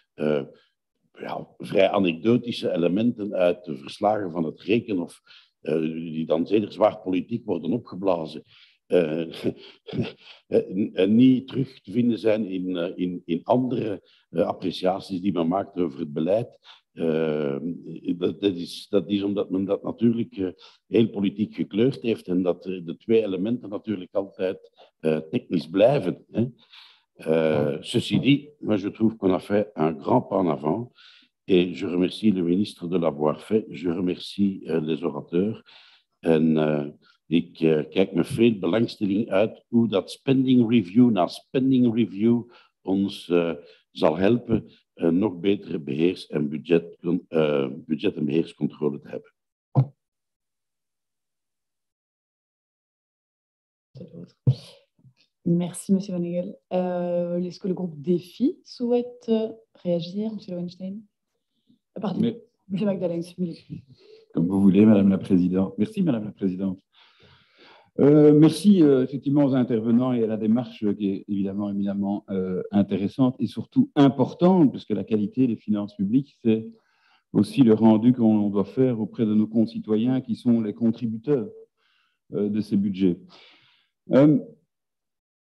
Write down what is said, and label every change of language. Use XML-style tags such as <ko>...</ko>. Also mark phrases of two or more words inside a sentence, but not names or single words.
<nl>vrij anekdotische elementen uit de verslagen van het Rekenhof, die dan zeer zwaar politiek worden opgeblazen, niet terug te vinden zijn in andere appreciaties die men maakt over het beleid. Dat is omdat men dat natuurlijk heel politiek gekleurd heeft en dat de twee elementen natuurlijk altijd technisch blijven.</nl> <fr>Ceci dit, moi je trouve qu'on a fait un grand pas en avant et je remercie le ministre de l'avoir fait, je remercie les orateurs</fr> <nl>en ik kijk met veel belangstelling uit hoe dat</nl> <en>spending review</en> <nl>na</nl> <en>spending review</en> <nl>ons zal helpen nog betere beheers- en budget- en beheerscontrole te hebben.</nl> <fr>Merci, Monsieur Van Engel. Est-ce que le groupe Défi souhaite réagir, Monsieur Lowenstein? Pardon, Monsieur Magdalene. Comme vous voulez, Madame la Présidente. Merci, Madame la Présidente. Merci effectivement aux intervenants et à la démarche qui est évidemment intéressante et surtout importante, puisque la qualité des finances publiques, c'est aussi le rendu qu'on doit faire auprès de nos concitoyens qui sont les contributeurs de ces budgets.</fr>